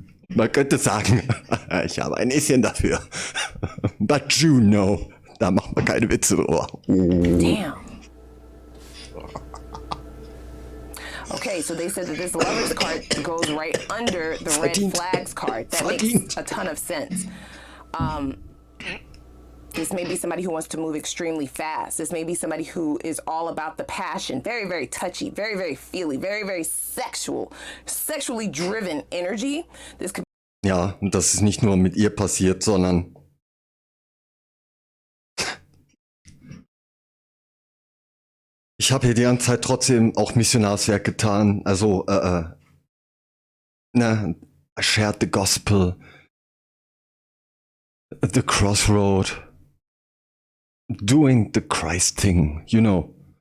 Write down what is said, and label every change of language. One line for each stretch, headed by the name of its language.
German: Man könnte sagen, ich habe ein Näschen dafür.
English: But you know,
German: da macht man keine Witze drüber.
English: Damn. Okay, so they said that this lovers card goes right under the red
German: Verdient.
English: flags card. That
German: Verdient.
English: makes a ton of sense. This may be somebody who wants to move extremely fast. This may be somebody who is all about the passion, very, very touchy, very, very feely, very, very sexual, sexually driven energy. This could
German: Ja, und das ist nicht nur mit ihr passiert, sondern ich habe hier die ganze Zeit trotzdem auch Missionarswerk getan.
English: Also, I shared the gospel, the crossroad, doing the Christ thing, you know.